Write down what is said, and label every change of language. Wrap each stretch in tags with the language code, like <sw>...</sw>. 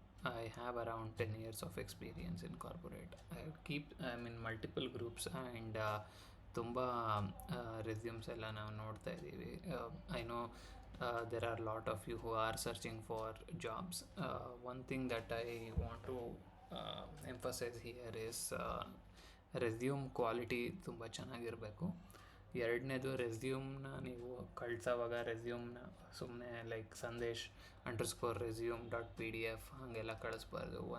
<en>I have around 10 years of experience in corporate. I'm in multiple groups and</en> <kn>ತುಂಬ resumes ಎಲ್ಲ ನಾವು ನೋಡ್ತಾ ಇದ್ದೀವಿ.</kn> <en>I know there are a lot of you who are searching for jobs. One thing that I want to emphasize here is</en> <kn>resume quality ತುಂಬ ಚೆನ್ನಾಗಿರಬೇಕು. ಎರಡನೇದು, ರೆಸ್ಯೂಮ್ನ ನೀವು ಕಳ್ಸೋವಾಗ ರೆಸ್ಯೂಮ್ನ ಸುಮ್ಮನೆ ಲೈಕ್ ಸಂದೇಶ್ _resume.pdf ಹಾಗೆಲ್ಲ ಕಳಿಸ್ಬಾರ್ದು.</kn>